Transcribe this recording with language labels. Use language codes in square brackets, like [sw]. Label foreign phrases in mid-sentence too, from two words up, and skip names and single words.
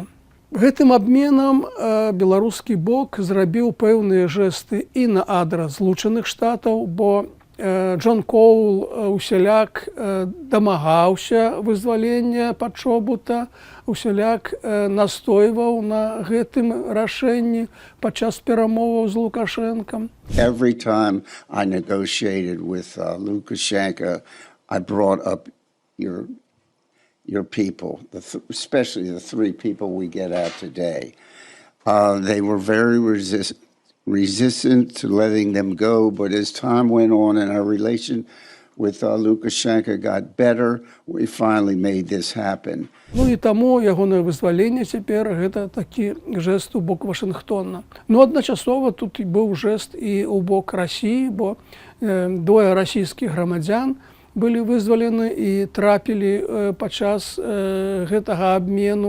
[be] Гэтым абменам беларускі бок зрабіў пэўныя жэсты і на адрас Злучаных Штатаў, бо Джон Коул усяляк дамагаўся вызвалення Пачобута, усяляк настойваў на гэтым рашэнні падчас перамоваў з Лукашэнкам. [en] Every time I negotiated with Lukashenko, I brought up your people, especially the three people we get at today. They were very resistant to letting them go, but as time went on and our relation with Lukashenko got better, we finally made this happen. [be] Ну і таму ягонае вызваленне цяпер гэта такі жэст у бок Вашынгтона. Ну адначасова тут і быў жэст і ў бок Расіі, бо двое расійскіх грамадзян былі вызвалены і трапілі падчас гэтага абмену.